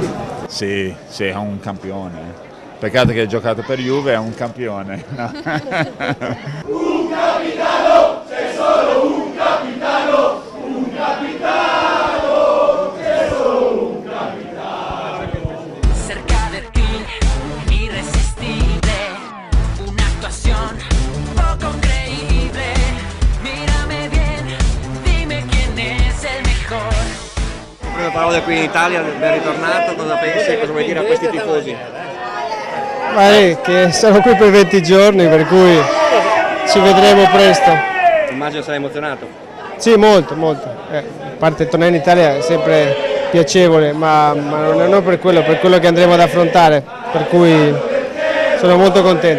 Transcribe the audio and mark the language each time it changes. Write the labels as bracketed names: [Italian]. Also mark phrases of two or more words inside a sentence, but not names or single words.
[Italian] Sì, è un campione. Peccato che ha giocato per Juve, è un campione. No? Un capitano, c'è solo un capitano, un capitano, c'è solo un capitano. [Spanish] Cerca de ti, irresistible, una actuación poco creíble. Mírame bien, dime quién es el mejor. [Italian] Prime parole qui in Italia, ben ritornato, cosa pensi, cosa vuoi dire a questi tifosi? Che sono qui per 20 giorni, per cui ci vedremo presto. Immagino sarai emozionato. Sì, molto. A parte tornare in Italia è sempre piacevole, ma non per quello che andremo ad affrontare, per cui sono molto contento.